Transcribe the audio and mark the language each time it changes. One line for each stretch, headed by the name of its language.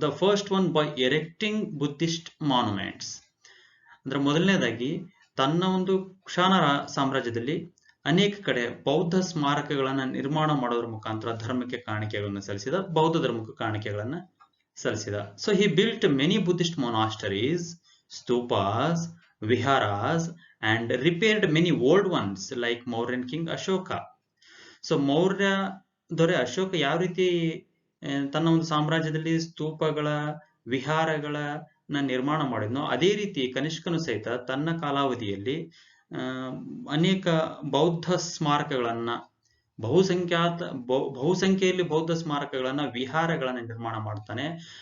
English: The first one, by erecting Buddhist monuments.
Kannada: ಅಂದ್ರೆ ಮೊದಲನೇದಾಗಿ ತನ್ನ ಒಂದು ಕುಶಾನ ಸಾಮ್ರಾಜ್ಯದಲ್ಲಿ ಅನೇಕ ಕಡೆ ಬೌದ್ಧ ಸ್ಮಾರಕಗಳನ್ನ ನಿರ್ಮಾಣ ಮಾಡೋದ್ರ ಮುಖಾಂತರ ಧರ್ಮಕ್ಕೆ ಕಾಣಿಕೆಗಳನ್ನ ಸಲ್ಲಿಸಿದ, ಬೌದ್ಧ ಧರ್ಮಕ್ಕೆ ಕಾಣಿಕೆಗಳನ್ನ ಸಲ್ಲಿಸಿದ.
English: So he built many Buddhist monasteries, stupas, viharas and repaired many old ones like Mauryan king Ashoka.
Kannada: So Maurya ದೊರೆ ಅಶೋಕ ಯಾವ ರೀತಿ ತನ್ನ ಒಂದು ಸಾಮ್ರಾಜ್ಯದಲ್ಲಿ ಸ್ತೂಪಗಳ, ವಿಹಾರಗಳನ್ನ ನಿರ್ಮಾಣ ಮಾಡಿದ್ನೋ ಅದೇ ರೀತಿ ಕನಿಷ್ಕನು ಸಹಿತ ತನ್ನ ಕಾಲಾವಧಿಯಲ್ಲಿ ಅನೇಕ ಬೌದ್ಧ ಸ್ಮಾರಕಗಳನ್ನ, ಬಹುಸಂಖ್ಯೆಯಲ್ಲಿ ಬೌದ್ಧ ಸ್ಮಾರಕಗಳನ್ನ, ವಿಹಾರಗಳನ್ನ ನಿರ್ಮಾಣ ಮಾಡ್ತಾನೆ.